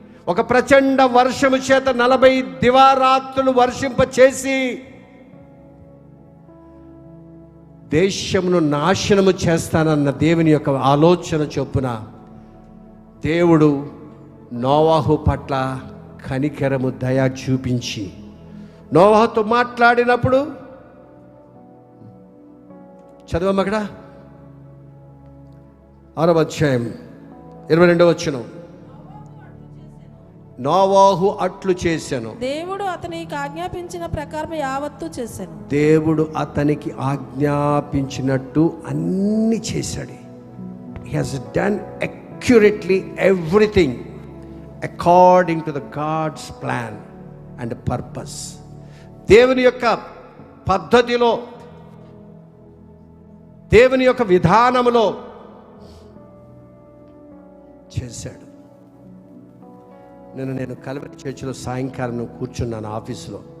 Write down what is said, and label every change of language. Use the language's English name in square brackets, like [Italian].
[Telugu] ఒక ప్రచండ వర్షము చేత 40 దివారాత్రులు వర్షింప చేసి దేశమును నాశనము చేస్తానన్న దేవుని యొక్క ఆలోచన చొప్పున దేవుడు నోవాహు పట్ల కనికరము దయ చూపించి నోవాహుతో మాట్లాడినప్పుడు చదవమ్మ అక్కడ 6వ అధ్యాయం 22వ వచనం. నోవాహు అట్లు చేశాను, దేవుడు అతనికి ఆజ్ఞాపించిన ప్రకారం యావత్తు చేశాను. దేవుడు అతనికి ఆజ్ఞాపించినట్టు అన్ని చేశాడు. [English] He has done accurately everything according to the God's plan and purpose. [Telugu] దేవుని యొక్క పద్ధతిలో, దేవుని యొక్క విధానములో చేశాడు. నేను కల్వరి చర్చిలో సాయంకాలం కూర్చున్నాను ఆఫీసులో.